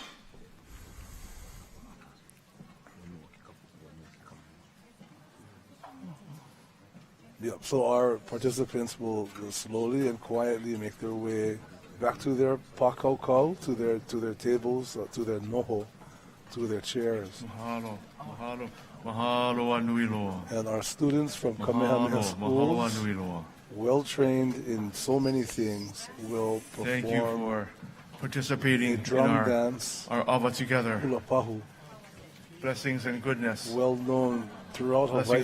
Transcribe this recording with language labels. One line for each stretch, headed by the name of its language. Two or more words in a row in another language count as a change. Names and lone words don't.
English: Yep, so our participants will slowly and quietly make their way back to their pakau, to their tables, to their noho, to their chairs.
Hawaiian: Mahalo, mahalo, mahalo anui loa.
English: And our students from Kamehameha schools, well trained in so many things, will perform. Thank you for participating a drum in dance, our Ava together.
Hawaiian: Hula Pahu,
English: Blessings and goodness. well known throughout Blessings